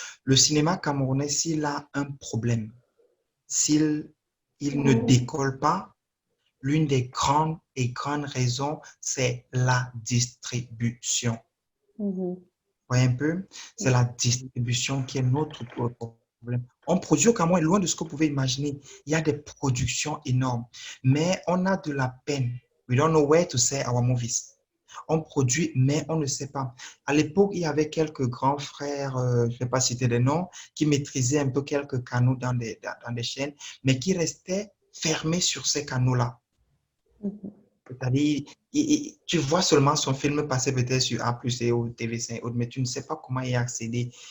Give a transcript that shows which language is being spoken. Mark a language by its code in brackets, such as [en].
[fr] Le cinéma camerounais, s'il a un problème, s'il ne décolle pas, l'une des grandes raisons, c'est la distribution. Vous voyez un peu? C'est la distribution qui est notre problème. On produit au Cameroun loin de ce que vous pouvez imaginer. Il y a des productions énormes, mais on a de la peine. [en] We don't know where to say our movies. [fr] On produit, mais on ne sait pas. À l'époque, il y avait quelques grands frères, je ne vais pas citer des noms, qui maîtrisaient un peu quelques canaux dans des chaînes, mais qui restaient fermés sur ces canaux-là. C'est-à-dire, tu vois seulement son film passer peut-être sur A+, et ou TV5, mais tu ne sais pas comment y accéder.